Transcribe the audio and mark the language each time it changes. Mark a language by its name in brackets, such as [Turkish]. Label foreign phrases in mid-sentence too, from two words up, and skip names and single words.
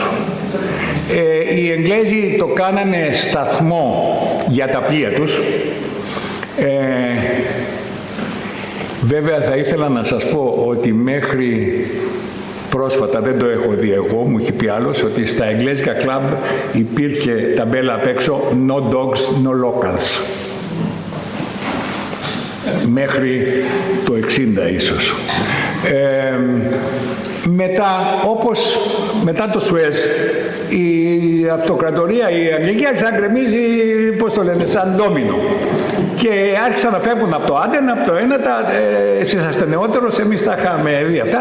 [Greek] Οι Εγγλέζοι το κάνανε σταθμό για τα πλοία τους. Βέβαια θα ήθελα να σας πω ότι μέχρι πρόσφατα, δεν το έχω δει εγώ, μου έχει πει άλλος, ότι στα εγγλέζικα κλαμπ υπήρχε ταμπέλα απ' έξω [English] «No dogs, no locals». [Greek] Μέχρι το 60 ίσως. Μετά το Σουέζ, η αυτοκρατορία, η Αγγλική άρχισε να γκρεμίζει, πώς το λένε, σαν ντόμινο. Και άρχισαν να φεύγουν από το Άντεν, από το ένα, εσείς είσαστε νεότερος, εμείς τα είχαμε δει αυτά.